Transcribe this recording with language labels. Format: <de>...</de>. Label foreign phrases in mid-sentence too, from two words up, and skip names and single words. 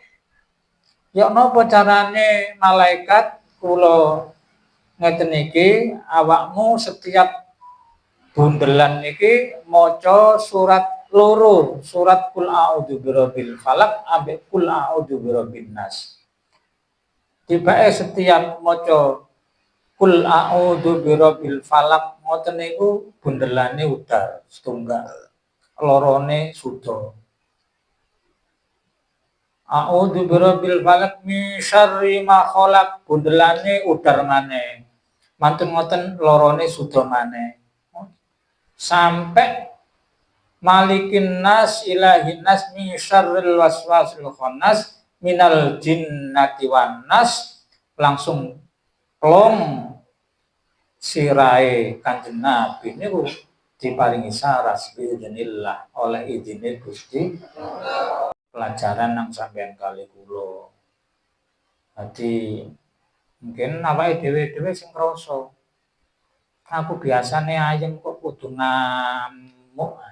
<jv>Ya napa carane malaikat kula ngeten iki awakmu setiap bundelan niki maca surat loro, surat</jv> <ar>قل أعوذ برب الفلق</ar> <jv>ambek</jv> <ar>قل أعوذ برب الناس.</ar> <jv>Tibake setiap maca</jv> <ar>قل أعوذ برب الفلق</ar> <jv>ngoten niku bundelane udar setunggal. Lorone suda.</jv> <ar>أعوذ برب الفلق من شر ما خلق</ar> <jv>bundelane udar maneh. Mantun ngoten lorone suda maneh. Sampai</jv> <ar>ملك الناس إله الناس من شر الوسواس الخناس من الجنة والناس</ar> <jv>langsung plong sirahe Kanjeng Nabi niku diparingi saras biidznillah oleh izine Gusti pelajaran nang sampeyan kali kula. Dadi mungkin awake dhewe-dhewe sing krasa aku biasane ayem kok kudu ngamuk.</jv>